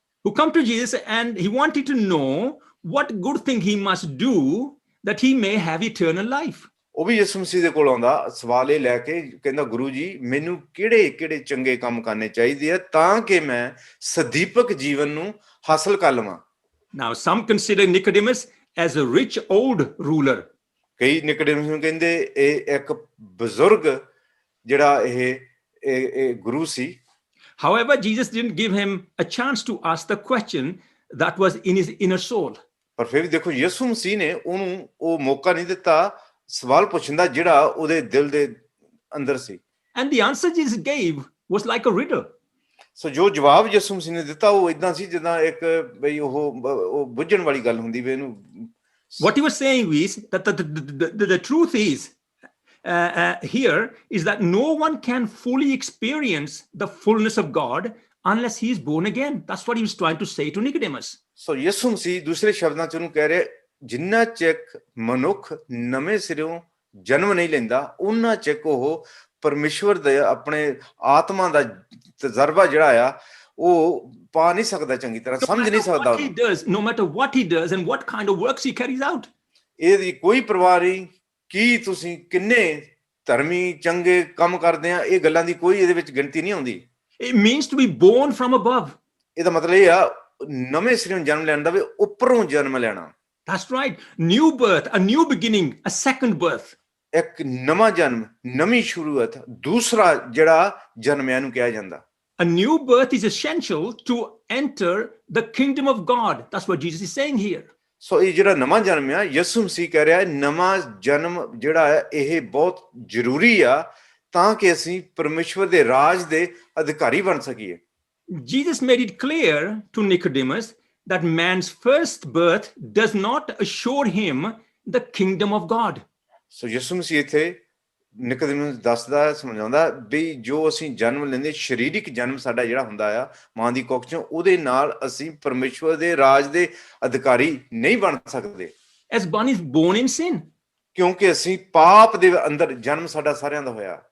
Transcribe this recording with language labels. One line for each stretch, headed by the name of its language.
English: Who come to Jesus and he wanted to know what good thing he must do that he may have eternal life.
Punjabi: ਉਹ ਵੀ ਯਿਸੂ ਮਸੀਹ ਦੇ ਕੋਲ ਆਉਂਦਾ ਸਵਾਲ ਇਹ ਲੈ ਕੇ ਕਹਿੰਦਾ ਗੁਰੂ ਜੀ ਮੈਨੂੰ ਕਿਹੜੇ ਚੰਗੇ ਕੰਮ ਕਰਨੇ ਚਾਹੀਦੇ ਆ ਤਾਂ ਕਿ ਮੈਂ ਸਦੀਪਕ ਜੀਵਨ ਨੂੰ ਹਾਸਲ ਕਰ ਲਵਾਂ
English: Now, some consider Nicodemus as a rich old ruler.
Punjabi: ਕਈ ਨਿਕੋਡੇਮਸ ਨੂੰ ਕਹਿੰਦੇ ਇਹ ਇੱਕ ਬਜ਼ੁਰਗ ਜਿਹੜਾ ਇਹ ਗੁਰੂ ਸੀ
English: However, Jesus didn't give him a chance to ask the question that was in his inner soul.
Punjabi: ਪਰ ਫਿਰ ਵੀ ਦੇਖੋ ਯਿਸੂ ਮਸੀਹ ਨੇ ਉਹਨੂੰ ਉਹ ਮੌਕਾ ਨਹੀਂ ਦਿੱਤਾ ਸਵਾਲ ਪੁੱਛਣ ਦਾ ਜਿਹੜਾ ਉਹਦੇ ਦਿਲ ਦੇ ਅੰਦਰ ਸੀ
English: And the answer Jesus gave was like a riddle.
Punjabi: ਸੋ ਜੋ ਜਵਾਬ ਯਿਸੂ ਮਸੀਹ ਨੇ ਦਿੱਤਾ ਉਹ ਇਦਾਂ ਸੀ ਜਿੱਦਾਂ ਇੱਕ ਬਈ ਉਹ ਬੁੱਝਣ ਵਾਲੀ ਗੱਲ ਹੁੰਦੀ ਵੀ ਇਹਨੂੰ
English: What he was saying is that the truth is here is that no one can fully experience the fullness of God unless he is born again. That's what he was trying to say to Nicodemus.
Punjabi: ਸੋ ਯਿਸੂ ਮਸੀਹ ਦੂਸਰੇ ਸ਼ਬਦਾਂ ਚ ਉਹਨੂੰ ਕਹਿ ਰਿਹਾ ਜਿੰਨਾ ਚਿਕ ਮਨੁੱਖ ਨਵੇਂ ਸਿਰਿਓਂ ਜਨਮ ਨਹੀਂ ਲੈਂਦਾ ਉਹਨਾਂ ਚਿਕ ਉਹ ਪਰਮੇਸ਼ਵਰ ਦੇ ਆਪਣੇ ਆਤਮਾ ਦਾ ਤਜਰਬਾ ਜਿਹੜਾ ਆ ਉਹ ਪਾ ਨਹੀਂ ਸਕਦਾ ਚੰਗੀ ਤਰ੍ਹਾਂ ਸਮਝ ਨਹੀਂ ਸਕਦਾ
English: No matter what he does and what kind of works he carries out.
Punjabi: ਇਹਦੀ ਕੋਈ ਪਰਵਾਹ ਨਹੀਂ ਕੀ ਤੁਸੀਂ ਕਿੰਨੇ ਧਰਮੀ ਚੰਗੇ ਕੰਮ ਕਰਦੇ ਆ ਇਹ ਗੱਲਾਂ ਦੀ ਕੋਈ ਇਹਦੇ ਵਿੱਚ ਗਿਣਤੀ ਨਹੀਂ ਆਉਂਦੀ
English: It means to be born from above.
Punjabi: ਇਹਦਾ ਮਤਲਬ ਇਹ ਆ ਨਵੇਂ ਸਿਰਿਓਂ ਜਨਮ ਲੈਣ ਦਾ ਵੀ ਉੱਪਰੋਂ ਜਨਮ ਲੈਣਾ
English: That's right. New birth, a new beginning, a second birth.
Punjabi: ਇੱਕ ਨਵਾਂ ਜਨਮ ਨਵੀਂ ਸ਼ੁਰੂਆਤ ਦੂਸਰਾ ਜਿਹੜਾ ਜਨਮ ਹੈ ਇਹਨੂੰ ਕਿਹਾ ਜਾਂਦਾ
English: A new birth is essential to enter the kingdom of God. That's what Jesus is saying here.
Punjabi: ਸੋ ਇਹ ਜਿਹੜਾ ਨਵਾਂ ਜਨਮ ਆ ਯਿਸੂ ਮਸੀਹ ਕਹਿ ਰਿਹਾ ਨਵਾਂ ਜਨਮ ਜਿਹੜਾ ਹੈ ਇਹ ਬਹੁਤ ਜ਼ਰੂਰੀ ਆ ਤਾਂ ਕਿ ਅਸੀਂ ਪਰਮੇਸ਼ਵਰ ਦੇ ਰਾਜ ਦੇ ਅਧਿਕਾਰੀ ਬਣ ਸਕੀਏ
English: Jesus made it clear to Nicodemus that man's first birth does not assure him the kingdom of God.
Punjabi: ਸੋ ਯਿਸੂ ਮਸੀਹ ਇੱਥੇ ਨਿਕੋਦੇਮਸ ਦੱਸਦਾ ਸਮਝਾਉਂਦਾ ਵੀ ਜੋ ਅਸੀਂ ਜਨਮ ਲੈਂਦੇ ਸਰੀਰਕ ਜਨਮ ਸਾਡਾ ਜਿਹੜਾ ਹੁੰਦਾ ਆ ਮਾਂ ਦੀ ਕੁੱਖ ਚੋਂ ਉਹਦੇ ਨਾਲ ਅਸੀਂ ਪਰਮੇਸ਼ਵਰ ਦੇ ਰਾਜ ਦੇ ਅਧਿਕਾਰੀ ਨਹੀਂ ਬਣ ਸਕਦੇ
English: As one is born in sin.
Punjabi: ਕਿਉਂਕਿ ਅਸੀਂ ਪਾਪ ਦੇ ਅੰਦਰ ਜਨਮ ਸਾਡਾ ਸਾਰਿਆਂ ਦਾ ਹੋਇਆ